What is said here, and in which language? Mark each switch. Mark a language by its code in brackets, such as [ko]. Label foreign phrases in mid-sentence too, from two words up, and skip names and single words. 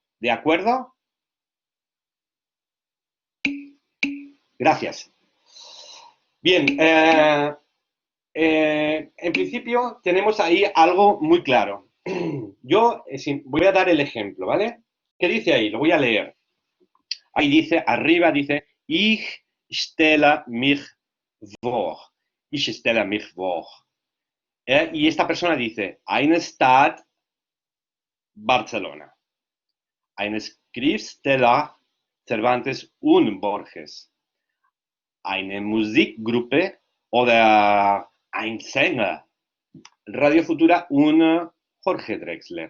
[es] ¿De acuerdo? Gracias. Bien, en principio tenemos ahí algo muy claro. Yo voy a dar el ejemplo, ¿vale? ¿Qué dice ahí? Lo voy a leer. Ahí dice, arriba dice, [de] ich stelle mich vor. Ich stelle mich vor. [es] Y esta persona dice, [de] eine Stadt, Barcelona. Eine Schriftsteller, Cervantes und Borges. Eine Musikgruppe oder ein Sänger, Radio Futura und Jorge Drexler.